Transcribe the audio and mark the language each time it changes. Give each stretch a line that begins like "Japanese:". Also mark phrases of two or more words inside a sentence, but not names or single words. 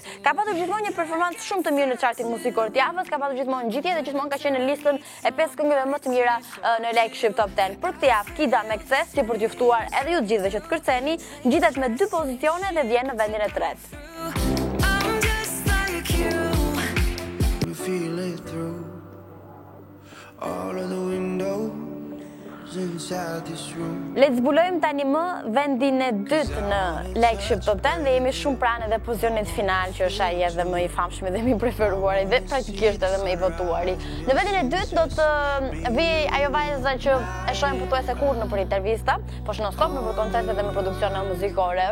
Albanian: Ka patur gjithmonë një performancë shumë të mirë në chartin muzikor të javës, ka patur gjithmonë ngjitje dhe gjithmonë ka qenë në listën e 5 këngëve më të mira në Like Top 10. Për këtë javë Kida me Kthe, si për t'ju ftuar edhe ju të gjithëve që të kërceni, ngjitet me 2 pozicione dhe vjen në vendin e 3.
English: feel it through all of the windows inside this room.
Albanian: Le të zbulojmë tani më vendin e dytë në Like Ship Top 10 dhe jemi shumë pranë edhe pozicionit final që është ai edhe më i famshëm dhe më i preferuari dhe praktikisht edhe më i votuari. Në vendin e dytë do të vi ajo vajza që e shohim pothuajse kurrë nëpër intervista, po
English: non stop
Albanian: nëpër koncerte dhe në produksione muzikore.